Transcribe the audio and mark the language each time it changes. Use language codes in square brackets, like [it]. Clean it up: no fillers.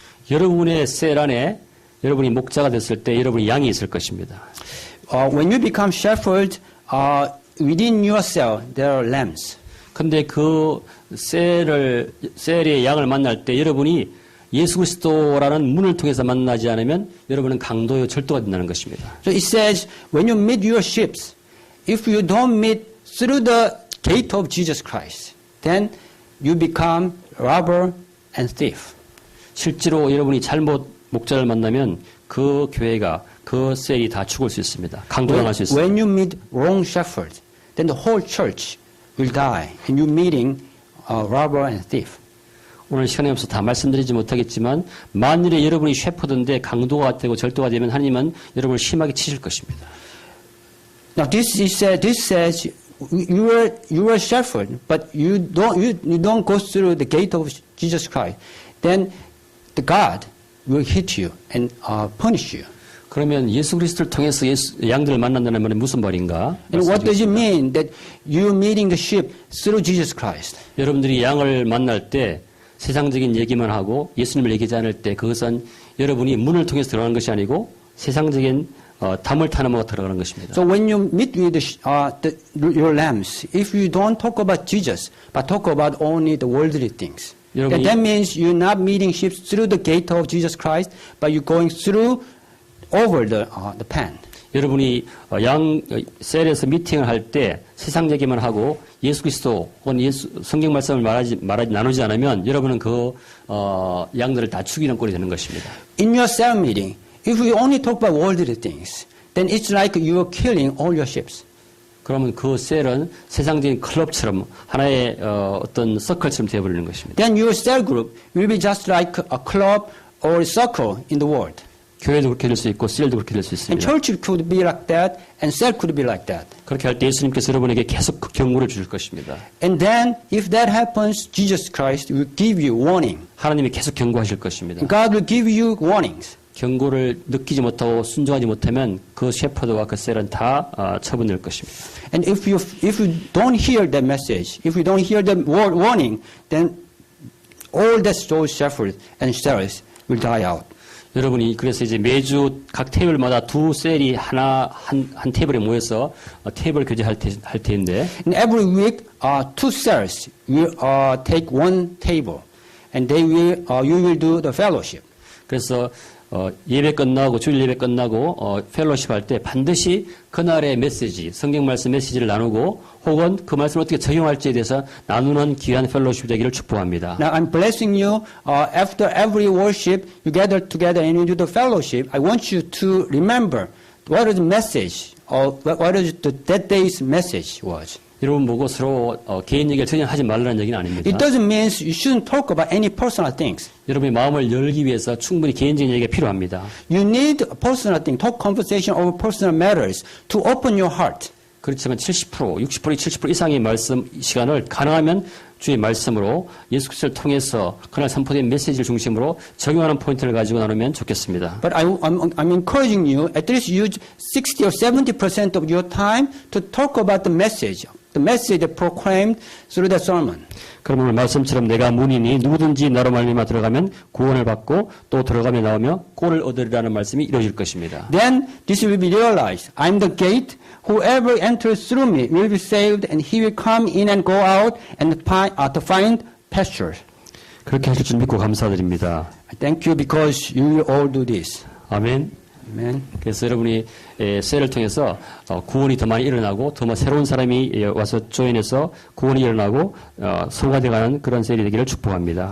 [ko] 여러분의 셀 안에 여러분이 목자가 됐을 때 여러분이 양이 있을 것입니다. [en] When you become shepherd, within your cell there are lambs. [ko] 근데 그 셀의 양을 만날 때 여러분이 예수 그리스도라는 문을 통해서 만나지 않으면 여러분은 강도요 절도가 된다는 것입니다. [en] So it says, when you meet your sheep, if you don't meet through the gate of Jesus Christ, then you become robber and thief. [ko] 실제로 여러분이 잘못 목자를 만나면 그 교회가 그 셀이 다 죽을 수 있습니다. 강도당할 수 있습니다. [en] When you meet wrong shepherd, then the whole church will die, and you meeting a robber and thief. [ko] 오늘 시간이 없어서 다 말씀드리지 못하겠지만 만일에 여러분이 셰퍼드인데 강도가 되고 절도가 되면 하나님은 여러분을 심하게 치실 것입니다. [en] Now this says you are shepherd, but you don't go through the gate of Jesus Christ. Then the God will hit you and punish you. [ko] 그러면 예수 그리스도를 통해서 양들을 만난다는 말은 무슨 말인가? [en] And what does it mean that you're meeting the sheep through Jesus Christ? [ko] 여러분들이 양을 만날 때 세상적인 얘기만 하고 예수님을 얘기하지 않을 때 그것은 여러분이 문을 통해서 들어가는 것이 아니고 세상적인 담을 타는 것으로 들어가는 것입니다. [en] So when you meet with your lambs, if you don't talk about Jesus, but talk about only the worldly things, [ko] 여러분이- [en] that means you're not meeting sheep through the gate of Jesus Christ, but you're going through over the pen. [ko] 여러분이 셀에서 미팅을 할 때 세상 얘기만 하고 예수 그리스도 혹은 성경 말씀을 나누지 않으면 여러분은 그 양들을 다 죽이는 꼴이 되는 것입니다. [en] In your cell meeting, if we only talk about worldly things, then it's like you are killing all your sheep. [ko] 그러면 그 셀은 세상적인 클럽처럼 하나의 어떤 서클처럼 되어버리는 것입니다. [en] Then your cell group will be just like a club or a circle in the world. [ko] 교회도 그렇게 될 수 있고 셀도 그렇게 될 수 [en] And church could be like that, and cell could be like that. [ko] 그렇게 할 때 예수님께서 여러분에게 계속 그 경고를 주실 것입니다. [en] And then, if that happens, Jesus Christ will give you warning. [ko] 하나님이 계속 경고하실 것입니다. [en] God will give you warnings. [ko] 경고를 느끼지 못하고 순종하지 못하면 그 셰퍼드와 그 셀은 다 처분될 것입니다. [en] And if you don't hear that message, if you don't hear the warning, then all the soul shepherds and cells will die out. [ko] 여러분이 그래서 이제 매주 각 테이블마다 두 셀이 한 테이블에 모여서 테이블 교제할 테인데 [en] And every week, two cells will take one table, and they will you will do the fellowship. [ko] 그래서 예배 끝나고 주일 예배 끝나고 펠로십 할 때 반드시 그날의 메시지 성경 말씀 메시지를 나누고 혹은 그 말씀을 어떻게 적용할지에 대해서 나누는 귀한 펠로십 되기를 축복합니다. [en] Now I'm blessing you. After every worship, you gather together and you do the fellowship. I want you to remember what is the message, or what is that day's message was. [ko] 여러분 보고 서로 개인 얘기를 전혀 하지 말라는 얘기는 아닙니다. [en] It doesn't mean you shouldn't talk about any personal things. [ko] 여러분의 마음을 열기 위해서 충분히 개인적인 얘기가 필요합니다. [en] You need personal things, talk conversation over personal matters to open your heart. [ko] 그렇지만 70%, 60%, 70% 이상의 말씀 시간을 가능하면 주의 말씀으로 예수 그리스도를 통해서 그날 선포된 메시지를 중심으로 적용하는 포인트를 가지고 나누면 좋겠습니다. [en] But I'm encouraging you at least use 60 or 70% of your time to talk about the message proclaimed through the sermon. [ko] 그럼 오늘 말씀처럼 내가 문이니 누구든지 나로 말미암아 들어가면 구원을 받고 또 들어가며 나오며 꼴을 얻으리라는 말씀이 이루어질 것입니다. [en] Then this will be realized. I'm the gate. Whoever enters through me will be saved, and he will come in and go out and to find pasture. [ko] 그렇게 하실 줄 믿고 감사드립니다. [en] I thank you because you will all do this. [ko] 아멘. [en] Amen. [ko] 그래서 여러분이 셀을 통해서 구원이 더 많이 일어나고 더 새로운 사람이 와서 조인해서 구원이 일어나고 소화되어가는 그런 셀이 되기를 축복합니다.